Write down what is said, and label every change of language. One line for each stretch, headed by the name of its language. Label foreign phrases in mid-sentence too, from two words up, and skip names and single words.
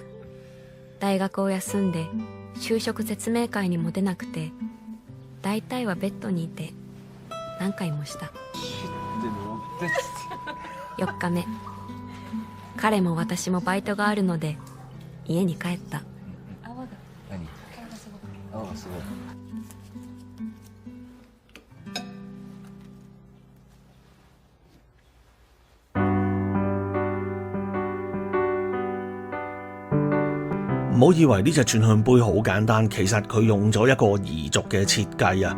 Japanese: 大学を休んで就職説明会にも出なくて、大体はベッドにいて何回もした。4日目、彼も私もバイトがあるので家に帰った。何？泡がすごい。
Cantonese: 唔好以為呢隻轉向杯好簡單，其實佢用咗一個移軸嘅設計啊！